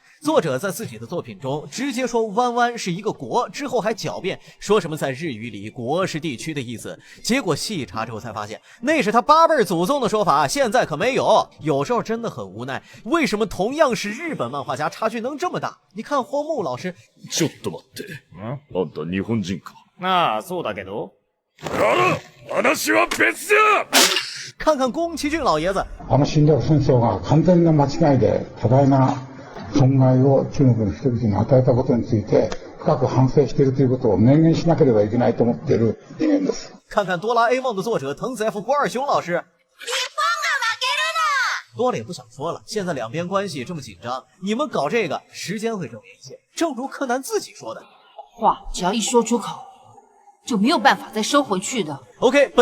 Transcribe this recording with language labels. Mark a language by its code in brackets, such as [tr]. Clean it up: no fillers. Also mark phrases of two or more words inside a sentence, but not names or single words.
[zh] 作者在自己的作品中直接说弯弯是一个国，之后还狡辩说什么在日语里国是地区的意思，结果细查之后才发现那是他8辈祖宗的说法，现在可没有。有时候真的很无奈，为什么同样是日本漫画家差距能这么大？你看荒木老师， [ja] ちょっと待って、あんた日本人か？ああ、そうだけど。話は別だ。 [zh] 看看宫崎骏老爷子， [ja] 侵略戦争が完全な間違いで多大な損害を中国の人々に与えたことについて深く反省しているということを明言しなければいけないと思っている人間です。 [zh] 看看哆啦 A 梦的作者藤子 F 不二雄老师，多了也不想说了，现在两边关系这么紧张，你们搞这个，时间会证明一切。正如柯南自己说的，话只要一说出口，就没有办法再收回去的。